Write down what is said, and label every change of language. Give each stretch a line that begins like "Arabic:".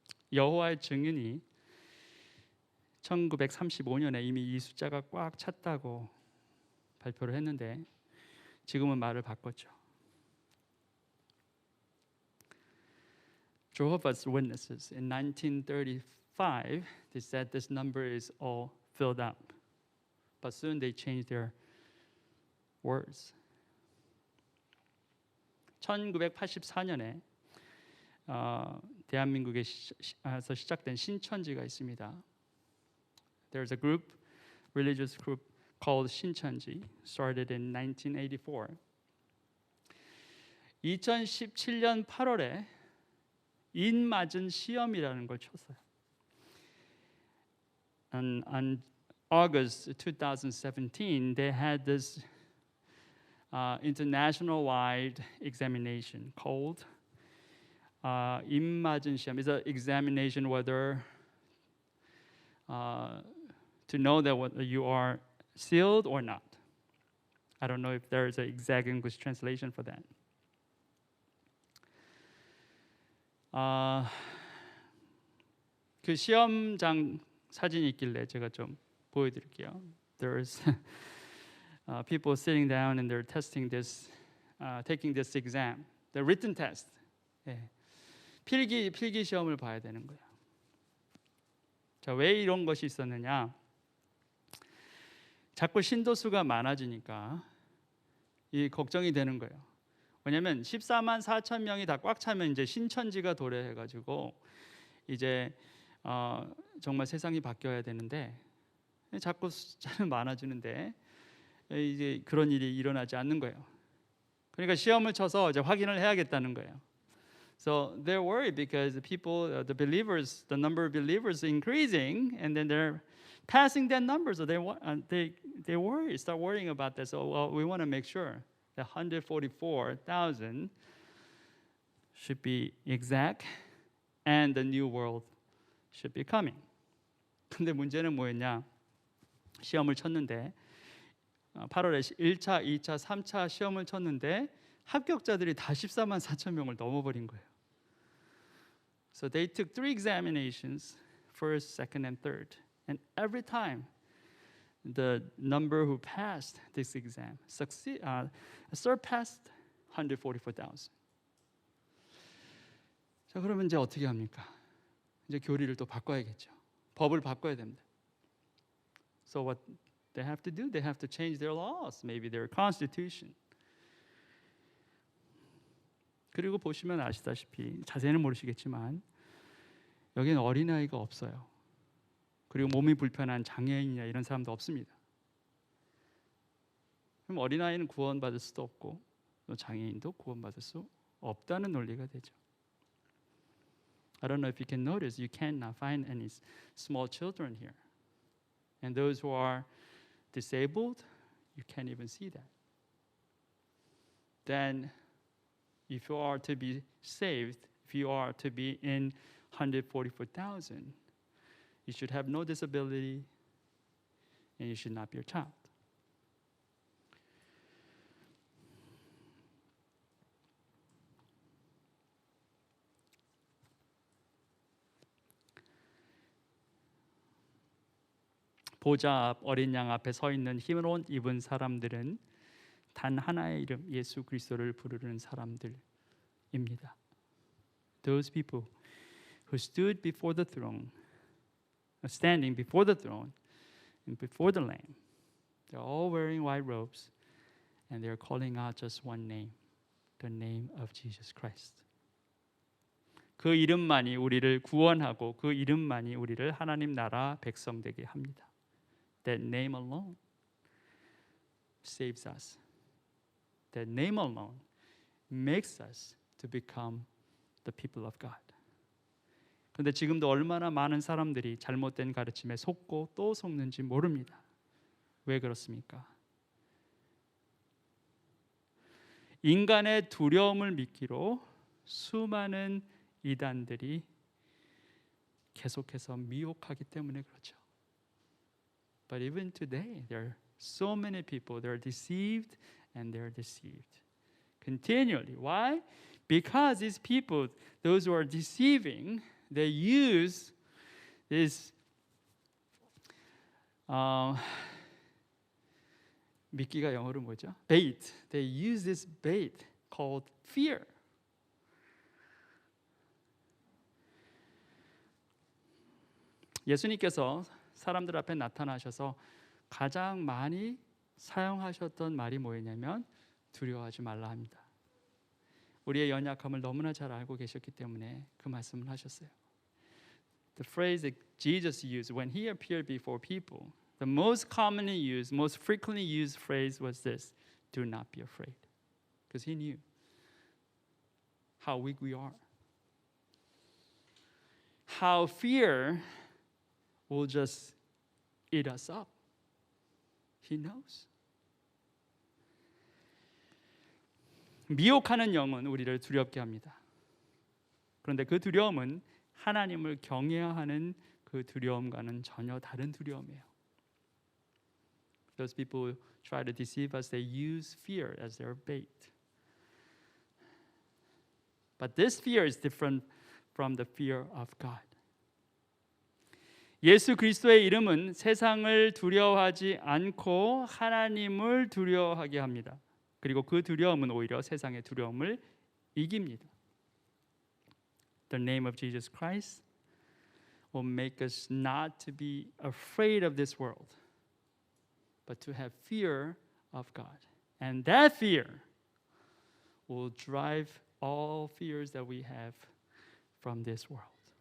Korean: 여호와의 증인이 1935년에 이미 이 숫자가 꽉 찼다고 발표를 했는데 지금은 말을 바꿨죠.
English: Jehovah's Witnesses in 1935 they said this number is all filled up. but soon they changed their words.
Korean: 1984년에 대한민국에서 시작된 신천지가 있습니다.
English: There's a group, religious group called 신천지, started in 1984.
Korean: 2017년 8월에 인맞은 시험이라는 걸 쳤어요.
English: On August 2017, they had this international-wide examination called 인맞은 시험. It's an examination whether to know that whether you are sealed or not. I don't know if there is an exact English translation for that.
Korean: 그 시험장 사진이 있길래 제가 좀 보여드릴게요.
English: There's people sitting down and they're testing this, taking this exam, the written test.
Korean: 예. 필기 시험을 봐야 되는 거예요. 자, 왜 이런 것이 있었느냐? 자꾸 신도수가 많아지니까 이 걱정이 되는 거예요. 왜냐하면 14만 4천 명이 다 꽉 차면 이제 신천지가 도래해가지고 이제 정말 세상이 바뀌어야 되는데 자꾸 숫자는 많아지는데 이제 그런 일이 일어나지 않는 거예요. 그러니까 시험을 쳐서 이제 확인을 해야겠다는 거예요.
English: So they're worried because the people, the believers, the number of believers increasing, and then they're passing that number. So they worry, start worrying about that. So we want to make sure that 144,000 should be exact, and the new world should be coming.
Korean: 근데 문제는 뭐였냐? 시험을 쳤는데 8월에 1차, 2차, 3차 시험을 쳤는데 합격자들이 다 14만 4천 명을 넘어버린 거예요.
English: So they took 3 examinations, first, second, and third. And every time the number who passed this exam surpassed 144,000.
Korean: 자, 그러면 이제 어떻게 합니까? 이제 교리를 또 바꿔야겠죠. 법을 바꿔야 됩니다.
English: So what they have to do? They have to change their laws, maybe their constitution.
Korean: 그리고 보시면 아시다시피 자세히는 모르시겠지만 여기는 어린아이가 없어요. 그리고 몸이 불편한 장애인이나 이런 사람도 없습니다. 그럼 어린아이는 구원받을 수도 없고 또 장애인도 구원받을 수 없다는 논리가 되죠.
English: I don't know if you can notice, you cannot find any small children here. And those who are disabled, you can't even see that. Then if you are to be saved, if you are to be in 144,000, you should have no disability and you should not be a child.
Korean: 보좌 앞 어린 양 앞에 서 있는 흰 옷 입은 사람들은 단 하나의 이름 예수 그리스도를 부르는 사람들입니다.
English: Those people who stood before the throne, standing before the throne and before the Lamb, they're all wearing white robes and they're calling out just one name, the name of Jesus Christ.
Korean: 그 이름만이 우리를 구원하고 그 이름만이 우리를 하나님 나라 백성 되게 합니다.
English: That name alone saves us. That name alone makes us to become the people of God.
Korean: 그런데 지금도 얼마나 많은 사람들이 잘못된 가르침에 속고 또 속는지 모릅니다. 왜 그렇습니까? 인간의 두려움을 미끼로 수많은 이단들이 계속해서 미혹하기 때문에 그렇죠.
English: But even today, there are so many people, they're deceived and they're deceived continually. Why? Because these people, those who are deceiving, they use this
Korean: 미끼가 영어로 뭐죠?
English: Bait. They use this bait called fear.
Korean: 예수님께서 사람들 앞에 나타나셔서 가장 많이 사용하셨던 말이 뭐였냐면 두려워하지 말라 합니다. 우리의 연약함을 너무나 잘 알고 계셨기 때문에 그 말씀을 하셨어요.
English: The phrase that Jesus used when he appeared before people, the most commonly used, most frequently used phrase was this: do not be afraid. Because he knew how weak we are. How fear will just eat us up. He knows.
Korean: 미혹하는 영은 우리를 두렵게 합니다. 그런데 그 두려움은 하나님을 경외해야 하는 그 두려움과는 전혀 다른 두려움이에요.
English: Those people try to deceive us. They use fear as their bait. But this fear is different from the fear of God.
Korean: 예수 그리스도의 이름은 세상을 두려워하지 않고 하나님을 두려워하게 합니다. 그리고 그 두려움은 오히려 세상의 두려움을 이깁니다.
English: The name of Jesus Christ will make us not to be afraid of this world, but to have fear of God. And that fear will drive all fears that we have from this world.